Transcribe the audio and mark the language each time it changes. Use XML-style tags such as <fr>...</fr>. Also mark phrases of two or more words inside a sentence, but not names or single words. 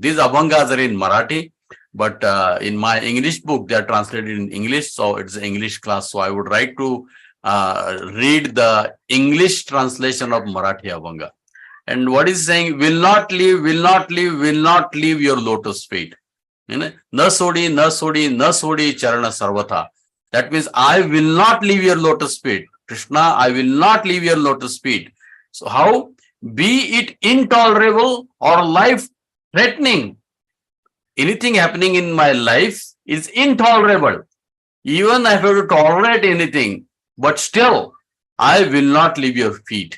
<en>These abhangas are in Marathi, but in my English book, they are translated in English. So it's an English class. So I would like to read the English translation of Marathi abhanga. And what is saying? Will not leave, will not leave, will not leave your lotus feet.</en> <mr>न सोडी, न सोडी, न सोडी चरण सर्वथा.</mr> <en>That means I will not leave your lotus feet. Krishna, I will not leave your lotus feet. So how? Be it intolerable or life-threatening. Anything happening in my life is intolerable. Even if I have to tolerate anything, but still, I will not leave your feet.</en>